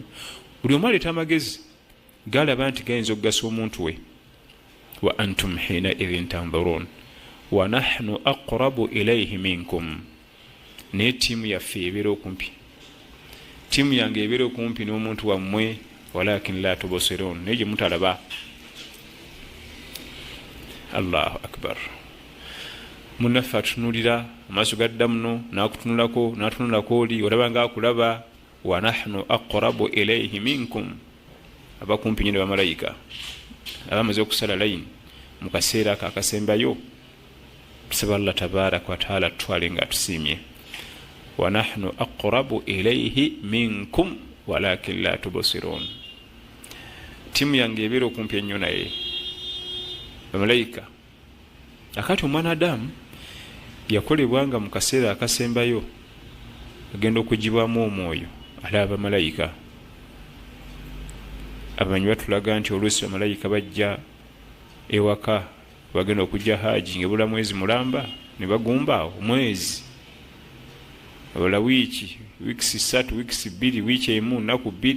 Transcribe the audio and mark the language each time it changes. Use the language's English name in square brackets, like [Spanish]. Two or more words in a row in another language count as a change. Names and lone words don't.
[Ganda] buli omu aleeta amagezi galaba nti gayinza okugasa omuntu we. [Arabic] وأنتم حينئذ تنظرون ونحن أقرب إليه منكم, [Ganda] naye ttiimu yaffe ebeera okumpi, ttiimu yange ebeera okumpi n'omuntu wammwe, [Arabic] ولكن لا تبصرون, [Ganda] naye gye mutalaba. [Arabic] الله أكبر. [Ganda] munnaffe atutunulira amaaso gadda muno n'akutunulako n'atunulako oli, olaba nga akulaba. [Arabic] ونحن أقرب إليه منكم, [Ganda] abakumpi nnyo ne bamalayika abamaze okusala layini mu kaseera ako akasembayo. tusaba Allah [Arabic] تبارك وتعالى [Ganda] tutwale nga atusiimye. [Arabic] ونحن أقرب إليه منكم ولكن لا تبصرون, [Ganda] tiimu yange ebeera okumpi ennyo naye bamalayika. akati omwana Adamu yakolebwanga mu kaseera akasembayo agenda okugibwamu omwoyo alaba bamalayika. abamanyi batulaga nti oluusi bamalayika bajja ewaka, bagenda okujja haji ngebula mwezi mulamba ne bagumba omwezi, abala wiiki 3 wiiki 2 wiiki emu nnaku 2.